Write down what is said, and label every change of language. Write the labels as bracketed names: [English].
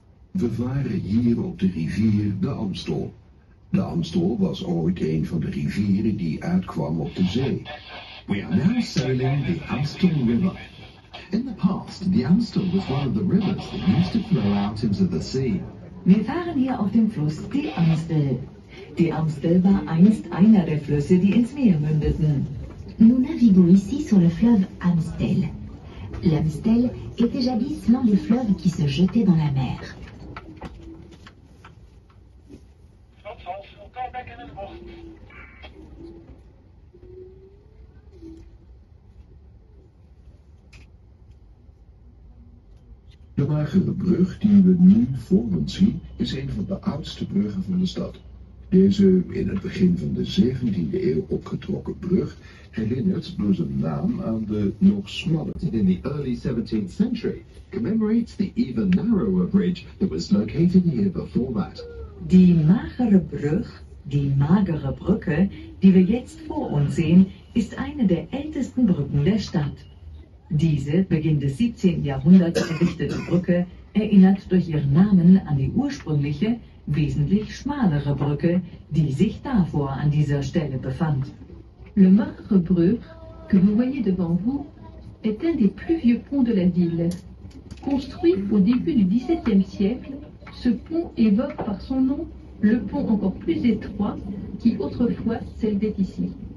[Dutch] We varen hier op de rivier de Amstel. De Amstel was ooit een van de rivieren die uitkwam op de zee. [English] We are now sailing the Amstel River. In the past, the Amstel was one of the rivers that used to flow out into the sea. [German] Wir fahren hier auf dem Fluss die Amstel. Die Amstel war einst einer der Flüsse, die ins Meer mündeten. [French] Nous naviguons ici sur le fleuve Amstel. L'Amstel était jadis l'un des fleuves qui se jetaient dans la mer. [Dutch] De magere brug die we nu voor ons zien is een van de oudste bruggen van de stad. Deze in het begin van de 17e eeuw opgetrokken brug herinnert door zijn naam aan de nog smalle. [English] In the early 17th century, commemorates the even narrower bridge that was located here before that. [German] Die magere Brug, die magere Brücke, die wir jetzt vor uns sehen, ist eine der ältesten Brücken der Stadt. Diese Beginn des 17. Jahrhunderts errichtete Brücke erinnert durch ihren Namen an die ursprüngliche, wesentlich schmalere Brücke, die sich davor an dieser Stelle befand. [French] Le magre Brug, que vous voyez devant vous, est un des plus vieux ponts de la ville. Construit au début du XVIIe siècle, ce pont évoque par son nom le pont encore plus étroit qui autrefois s'élevait ici.